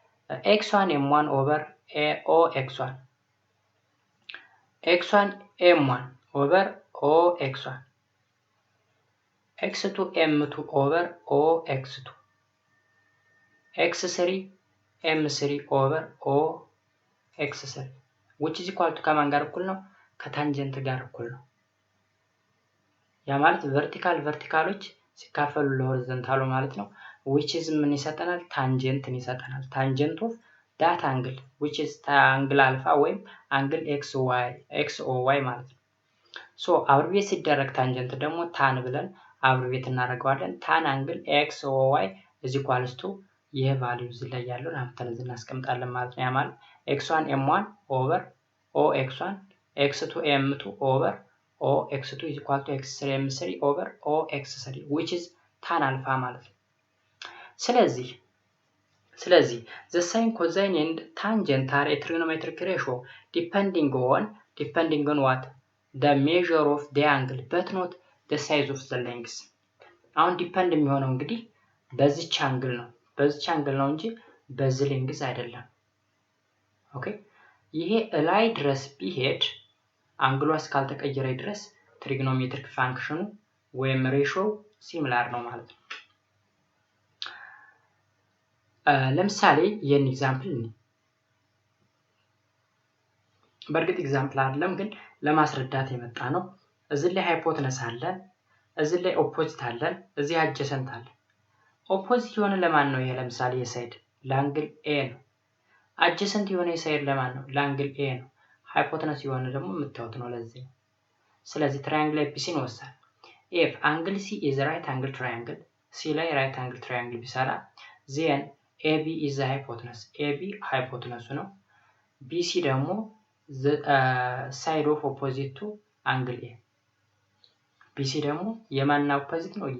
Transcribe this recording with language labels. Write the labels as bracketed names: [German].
[English] x1 m1 over o x1, x1 m1 over o x1, x2 m2 over o x2, x3 m3 over o x3 which is equal to [Amharic] ከማን ጋር እኩል ነው? ከታንጀንት ጋር እኩል ነው። ያ ማለት ቨርቲካሎች ሲካፈሉ ለሆሪዞንታሉ ማለት ነው። [English] which is [Amharic] ምን ይሰጠናል? ታንጀንትን ይሰጠናል። ታንጀንት ኦፍ ዳት አንግል which is አንግል አልፋ ወይም አንግል xy ማለት ነው። ሶ አብርቤት ሲደረግ ታንጀንት ደግሞ ታን ብለን አብርቤት እናደርገዋለን። ታን አንግል xy [English] is equals to [Amharic] ይሄ ቫልዩ እዚህ ላይ ያለውን አምጥተን እዚህ እናስቀምጣለን ማለት ነው። ያ ማለት x1 m1 over [English] o x1, x2 m2 over o x2 is equal to x3 m3 over o x3 [Amharic] which is tan alpha ማለት ነው። ስለዚህ [English] the sine, cosine and tangent are a trigonometric ratio depending on what? the measure of the angle but not the size of the length. [Amharic] አሁን ዲፔንድ የሚሆነው እንግዲህ በዚች አንግል ነው እንጂ በዚህ ሌንግዝ አይደለም። ኦኬ ይሄ ላይ ድረስ ቢሄድ አንግሏ እስካልተቀየረ ድረስ ትሪጎኖሜትሪክ ፋንክሽኑ ወይም ሬሾው ሲሚላር ነው ማለት ነው። ለምሳሌ ይሄን ኤግዛምፕል በእርግጥ ኤግዛምፕል አይደለም ግን ለማስረዳት የመጣ ነው። እዚህ ላይ ሃይፖተነስ አለን፣ እዚህ ላይ ኦፖዚት አለን፣ እዚህ አጀሰንት አለን። ኦፖዚት የሆነ ለማን ነው? ይሄ ለምሳሌ የሳይድ ለአንግል ኤ ነው። አጀሰንት የሆነ የሳይድ ለማን ነው? ለአንግል ኤ ነው። ሃይፖተነስ የሆነ ደግሞ የምታዩት ነው ለዚህ። ስለዚህ ትራያንግል ኤቢሲን ወሰን [English] if angle C is right angle triangle, C ላይ right angle triangle ቢሰራ then AB is the hypotenuse, [Amharic] AB ሃይፖተነሱ ነው። BC ደግሞ [English] the side of opposite to angle A, [Amharic] BC ደግሞ የማን ኦፖዚት ነው?